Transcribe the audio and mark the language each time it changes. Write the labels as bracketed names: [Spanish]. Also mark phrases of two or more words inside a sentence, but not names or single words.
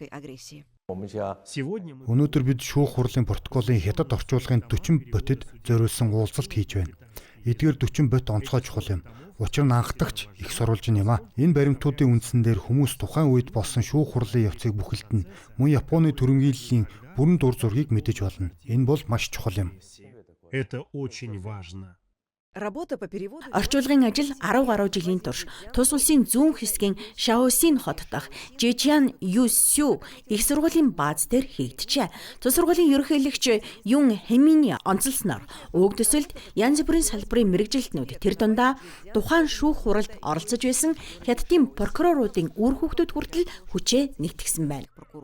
[Mongolian] Өнөөдөр бид шүүх хурлын протоколын хятад орчуулгын 40 ботод зориулсан уулзалт хийж байна. Эдгээр 40 бот онцгой чухал юм. Учир нь анхдагч их сурвалж юм а. Энэ баримтуудын үндсэн дээр хүмүүс тухайн үед болсон шүүх хурлын явцыг бүхэлдэн мөн Японы түрэмгийллийн бүрэн дур зургийг мэдэж болно. Энэ бол маш чухал юм. [Russian] Это очень важно. [Mongolian] Орчуулгын ажил 10 гаруй жилийн турш тус улсын зүүн хэсгийн Шаосин хот дахь Жижиан Юсю их сургуулийн бааз дээр хийгджээ. Тус сургуулийн ерөнхийлөгч Юн Хэминий онцлсноор уг төсөлд янз бүрийн салбарын мэргэжилтнүүд тэр дундаа тухайн шүүх хуралд оролцож байсан Хятадын прокуроруудын үр хүүхдүүд хүртэл хүчээ нэгтгэсэн байна.